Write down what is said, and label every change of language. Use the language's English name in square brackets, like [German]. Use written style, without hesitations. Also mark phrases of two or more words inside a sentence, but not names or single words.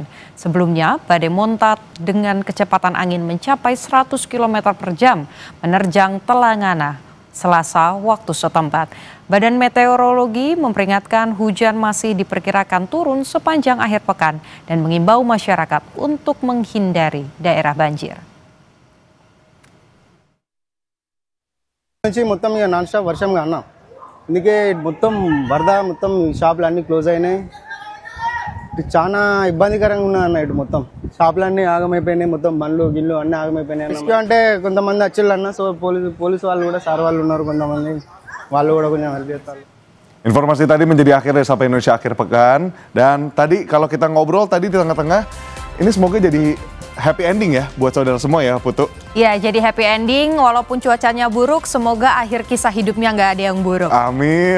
[Indonesian] Sebelumnya, badai Monta dengan kecepatan angin mencapai 100 km per jam menerjang Telangana Selasa waktu setempat. Badan Meteorologi memperingatkan hujan masih diperkirakan turun sepanjang akhir pekan dan mengimbau masyarakat untuk menghindari daerah banjir. [Telugu] మొత్తం ఇక [English] non stop [Telugu] వర్షంగా అన్న ఇందుకే మొత్తం వరద మొత్తం షాపులు అన్ని క్లోజ్ అయినాయి చాలా ఇబ్బందికరంగా ఉన్నది అన్న ఇటు మొత్తం షాపులన్నీ ఆగమైపోయినాయి, మొత్తం బండ్లు గిల్లు అన్నీ ఆగమైపోయినాయి. రెస్క్యూ అంటే కొంతమంది వచ్చిళ్ళన్న, సో పోలీసు వాళ్ళు కూడా సార్ వాళ్ళు ఉన్నారు, కొంతమంది వాళ్ళు కూడా కొంచెం హెల్ప్ చేస్తారు. [Indonesian] Informasi tadi menjadi akhir dari Sapa Indonesia Akhir Pekan. Dan tadi kalau kita ngobrol tadi di tengah-tengah, ini semoga jadi [English] happy ending [Indonesian] ya buat saudara semua ya, Putu. Ya, jadi [English] happy ending [Indonesian] walaupun cuacanya buruk, semoga akhir kisah hidupnya nggak ada yang buruk. Amin.